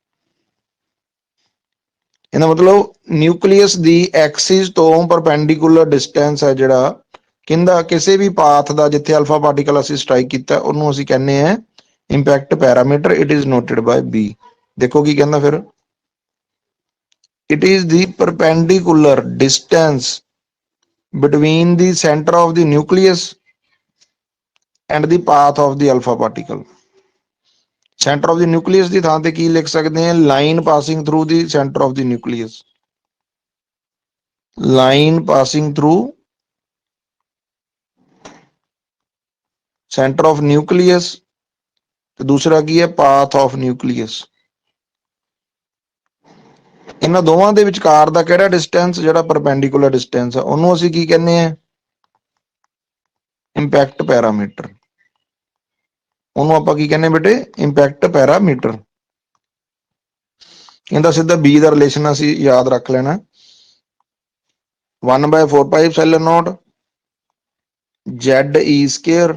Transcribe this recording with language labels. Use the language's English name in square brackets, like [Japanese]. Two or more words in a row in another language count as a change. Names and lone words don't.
[Punjabi] ਇਹਦਾ ਮਤਲਬ ਨਿਊਕਲੀਅਸ ਦੀ ਐਕਸਿਸ ਤੋਂ [English] perpendicular distance [Punjabi] ਹੈ ਜਿਹੜਾ ਕਹਿੰਦਾ ਕਿਸੇ ਵੀ ਪਾਥ ਦਾ ਜਿੱਥੇ [English] alpha particle [Punjabi] ਅਸੀਂ ਸਟ੍ਰਾਈਕ ਕੀਤਾ ਉਹਨੂੰ ਅਸੀਂ ਕਹਿੰਦੇ ਆ [English] impact parameter. it is noted by B। [Punjabi] ਦੇਖੋ ਕੀ ਕਹਿੰਦਾ ਫਿਰ, [English] It is the perpendicular distance between the center of the nucleus and the path of the alpha particle. Center of the nucleus [Punjabi] ਦੀ ਥਾਂ ਤੇ ਕੀ ਲਿਖ ਸਕਦੇ ਹਾਂ? [English] Line passing through the center of the nucleus. Line passing through center of nucleus [Punjabi] ਤੇ ਦੂਸਰਾ ਕੀ ਹੈ? [English] Path of nucleus. [Punjabi] ਇਹਨਾਂ ਦੋਵਾਂ ਦੇ ਵਿਚਕਾਰ ਦਾ ਕਿਹੜਾ ਡਿਸਟੈਂਸ, ਜਿਹੜਾ [English] perpendicular distance [Punjabi] ਆ, ਉਹਨੂੰ ਅਸੀਂ ਕੀ ਕਹਿੰਦੇ ਆ? [English] impact parameter. [Punjabi] ਉਹਨੂੰ ਆਪਾਂ ਕੀ ਕਹਿੰਦੇ ਬੇਟੇ? [English] impact parameter. [Punjabi] ਇਹਦਾ ਸਿੱਧਾ ਬੀ ਦਾ ਰਿਲੇਸ਼ਨ ਅਸੀਂ ਯਾਦ ਰੱਖ ਲੈਣਾ, 1/4πε0 ZE²।